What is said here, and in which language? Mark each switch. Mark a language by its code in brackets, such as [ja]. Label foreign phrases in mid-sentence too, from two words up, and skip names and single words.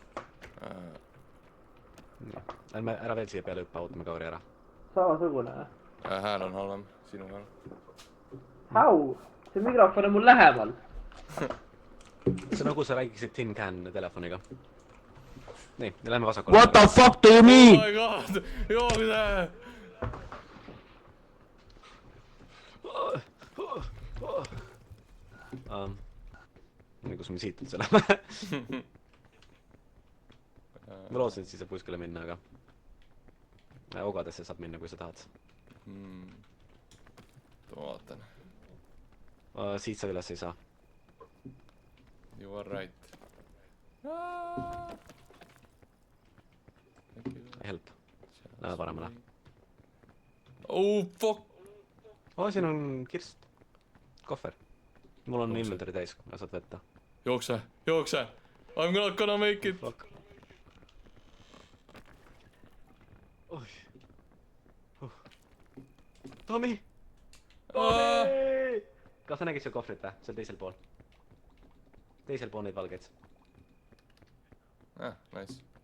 [et] Ära veel siia peale hüppa, ootame Kauri ära. Samasugune või? Hääl on halvem, sinu hääl. [en] How? [et] See mikrofon on mul lähemal. See nagu sa räägiksid [en] tin can [et] telefoniga. Nii, lähme vasakule. [en] What the fuck do you mean? Oh my god, [et] jookse! Nii, kus me siit üldse läheme? Ma lootsin, et siis saab kuskile minna, aga ogadesse saab minna, kui sa tahad. Ma vaatan. Siit sa üles ei saa. [en] You are right. Help. [et] Lähe paremale. [en] Oh fuck! [et] Siin on kirst. Kohver. Mul on inventory täis, saad võtta. Jookse! [en] I'm not gonna make it! Fuck. Tomi! [et] Kas sa nägid seal kohvrit või? Seal teisel pool. Teisel pool neid valgeid. [en] Nice.